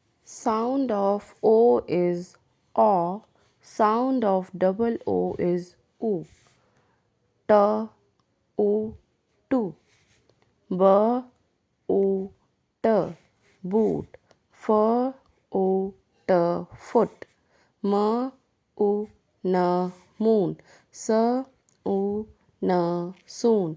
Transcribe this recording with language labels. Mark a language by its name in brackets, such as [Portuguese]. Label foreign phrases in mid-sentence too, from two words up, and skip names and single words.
[English] Sound of O is O. Sound of double O is U. T, U, tu. B, U, t. Boot. F, U, t. Foot. M, U, n. Moon. S, U, n. Soon.